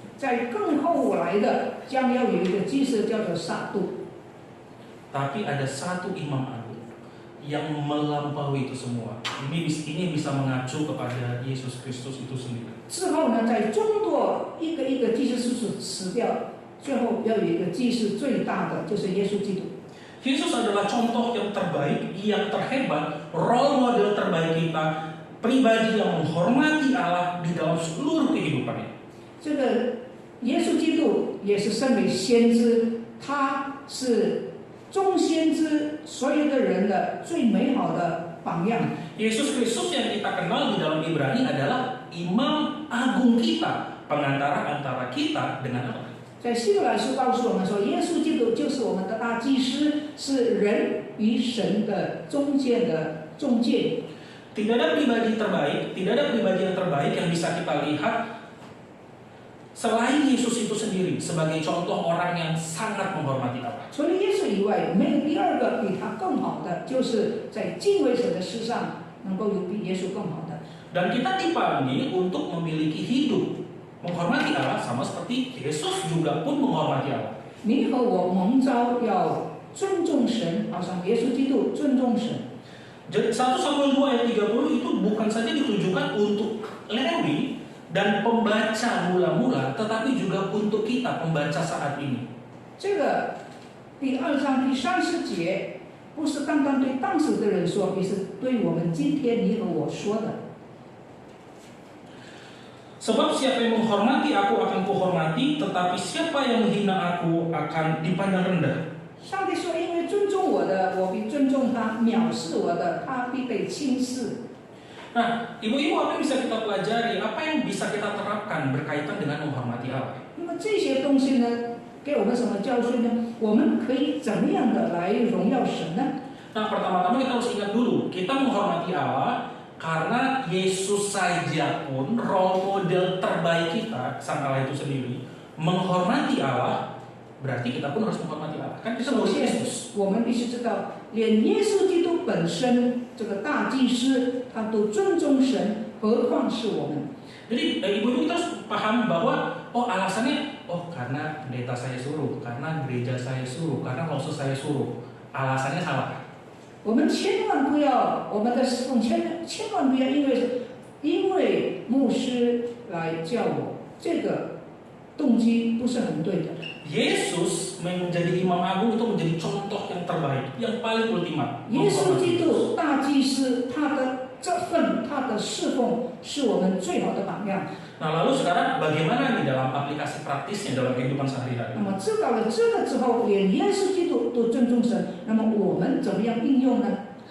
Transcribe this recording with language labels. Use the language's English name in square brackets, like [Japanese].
[Chinese] 在更后来的将要有一个祭司叫做撒督。 [Indonesian] Tapi ada satu imam agung yang melampaui itu semua. Ini bisa mengacu kepada Yesus Kristus itu sendiri. [Chinese] 之后呢，在众多一个一个祭司死掉，最后要有一个祭司最大的就是耶稣基督。 [Indonesian] Yesus adalah contoh yang terbaik, yang terhebat, role model terbaik kita, pribadi yang menghormati Allah di dalam seluruh kehidupannya. [Chinese] 这个耶稣基督也是身为先知，他是众先知所有的人的最美好的榜样。 [Indonesian] Yesus Kristus yang kita kenal di dalam Ibrani adalah imam agung kita, pengantara antara kita dengan Allah. [Chinese] 在希伯来书告诉我们说，耶稣基督就是我们的大祭司，是人与神的中间的中介。 [Indonesian] Tidak ada pribadi terbaik, tidak ada pribadi yang terbaik yang bisa kita lihat Selain Yesus itu sendiri sebagai contoh orang yang sangat menghormati Allah. [Chinese] 除了耶稣以外，没有第二个比他更好的，就是在敬畏神的事上能够有比耶稣更好的。 [Indonesian] Dan kita dipanggil untuk memiliki hidup menghormati Allah sama seperti Yesus juga pun menghormati Allah. [Chinese] 你和我蒙召要尊重神，好像耶稣基督尊重神。 [Indonesian] Jadi 1 Samuel 2 ayat 30 itu bukan saja ditujukan untuk Lewi dan pembaca mula-mula, tetapi juga untuk kita pembaca saat ini. [Chinese] 这个第2章第30节，不是单单对当时的人说，也是对我们今天你和我说的。 [Indonesian] Sebab siapa yang menghormati aku akan kuhormati, tetapi siapa yang menghina aku akan dipandang rendah. [Chinese] 上帝说：“因为尊重我的，我必尊重他；藐视我的，他必被轻视。” [Indonesian] Nah, ibu-ibu, apa yang bisa kita pelajari? Apa yang bisa kita terapkan berkaitan dengan menghormati Allah? [Chinese] 那么这些东西呢，给我们什么教训呢？我们可以怎么样的来荣耀神呢？ [Indonesian] Nah, pertama-tama kita harus ingat dulu, kita menghormati Allah karena Yesus saja pun role model terbaik kita, Sang Allah itu sendiri, menghormati Allah. Berarti kita pun harus menghormati Allah. Kan kita [Chinese] 首 [Indonesian] harus [Chinese] 先 [Indonesian] Yesus.， [Chinese] 我们必须知道，连耶稣基督本身这个大祭司，他都尊重神，何况是我们？ [Indonesian] Jadi ibu-ibu kita harus paham bahwa alasannya karena pendeta saya suruh, karena gereja saya suruh, karena老师 saya suruh. Alasannya salah. [Chinese] 我们千万不要，我们的侍奉千万不要因为牧师来叫我，这个动机不是很对的。 [Indonesian] Yesus menjadi imam agung itu menjadi contoh yang terbaik, yang paling ultimat. [Chinese] 耶稣基督大祭司，他的这份他的侍奉是我们最好的榜样。 [Indonesian] Nah, lalu sekarang bagaimana nih dalam aplikasi praktisnya dalam kehidupan sehari-hari? [Chinese] 那么知道了这个之后，连耶稣基督都尊重神，那么我们怎么样应用呢？